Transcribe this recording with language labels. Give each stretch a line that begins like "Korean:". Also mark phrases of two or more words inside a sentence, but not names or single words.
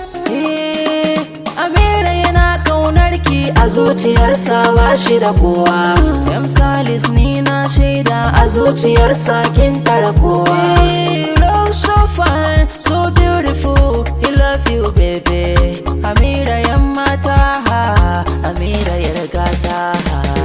Hausa: Eh, Amira yana kaunar ki a zuciyarsa ba shi da kowa. M Salis ni na shaida a zuciyarsa kin tara kowa.
English: Eh, Love so fine, so beautiful, he love you baby.
Hausa: Amira yan mata, ha, Amira yar gata, ha.